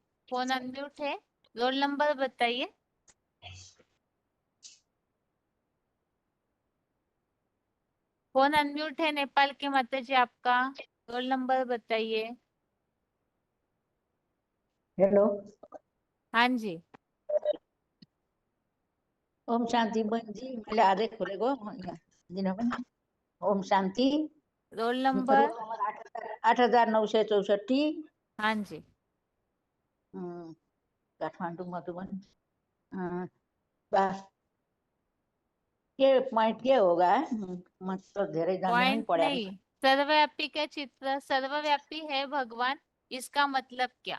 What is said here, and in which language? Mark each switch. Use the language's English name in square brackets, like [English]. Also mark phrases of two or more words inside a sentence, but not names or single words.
[English] phone unmute [Hindi] है, रोल नंबर बताइए। [English] phone unmute [Hindi] है नेपाल के माता जी आपका, रोल नंबर बताइए। हेलो। हाँ जी। [Nepali] ओम शान्ति बहिनी, मैले आजै खोलेको दिन पनि। [Hindi] ओम शान्ति। रोल रोल नंबर? नम्बर 8,964। हाँ जी। काठमाडौँ मधुबन। बस के पॉइंट के होगा? मतलब धेरै जन्म नहीं पॉइंट पड़ा। नहीं, सर्वव्यापी का चित्र, सर्वव्यापी है भगवान, इसका मतलब क्या?